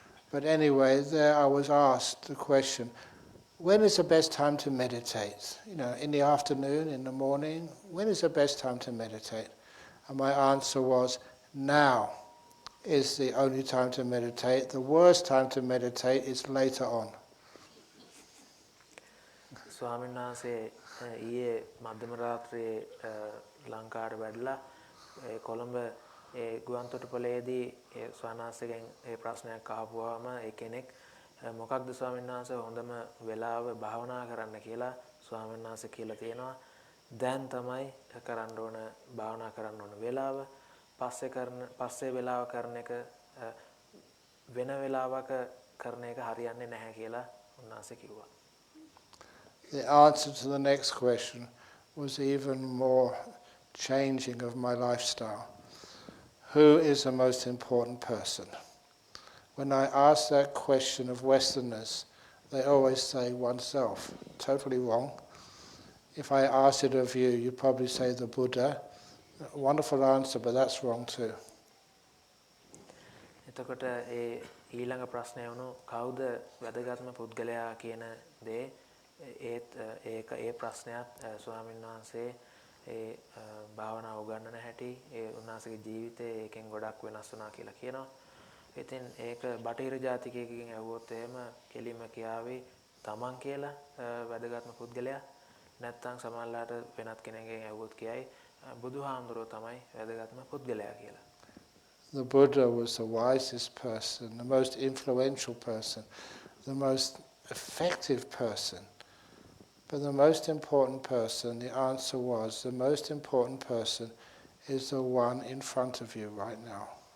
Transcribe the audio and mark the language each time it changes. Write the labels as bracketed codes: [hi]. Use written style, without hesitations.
[en] But anyway, there I was asked the question, when is the best time to meditate? In the afternoon, in the morning, when is the best time to meditate? And my answer was, now is the only time to meditate. The worst time to meditate is later on. [si] ස්වාමීන් වහන්සේ ඊයේ මධ්‍යම රාත්‍රියේ ලංකාවට වැඩලා කොළඹ ඒ ගුවන්තොටුපළේදී ඒ ස්වාමීන් ඒ ප්‍රශ්නයක් අහපුවාම ඒ කෙනෙක් මොකක්ද ස්වාමීන් වහන්සේ හොඳම වෙලාව භාවනා කරන්න කියලා ස්වාමීන් වහන්සේ කියලා තියෙනවා. දැන් තමයි කරන්න ඕන භාවනා කරන්න ඕන වෙලාව. පස්සේ වෙලාව කරන එක වෙන වෙලාවක කරන එක හරියන්නේ නැහැ කියලා උන්වහන්සේ කිව්වා. [en] The answer to the next question was even more changing of my lifestyle. Who is the most important person? When I ask that question of Westerners, they always say oneself. Totally wrong. If I ask it of you, you probably say the Buddha. Wonderful answer, but that's wrong too. [si] එතකොට ඒ ඊළඟ ප්‍රශ්නය වුණු කවුද වැදගත්ම පුද්ගලයා කියන දේ ඒත් ඒක ඒ ප්‍රශ්නයත් ස්වාමීන් වහන්සේ ඒ භාවනාව උගන්වන හැටි ඒ උන්වහන්සේගේ ජීවිතේ ඒකෙන් ගොඩක් වෙනස් වුණා කියලා කියනවා. ඉතින් ඒක බටහිර ජාතිකයෙක්ගෙන් ඇහුවොත් එහෙම කෙලිම කියාවේ තමන් කියලා වැදගත්ම පුද්ගලයා. නැත්නම් සමහරලාට වෙනත් කෙනෙක්ගෙන් ඇහුවොත් කියයි බුදුහාමුදුරුවෝ තමයි වැදගත්ම පුද්ගලයා කියලා. [en] The Buddha was the wisest person, the most influential person, the most effective person. But the most important person, the answer was, the most important person is the one in front of you right now.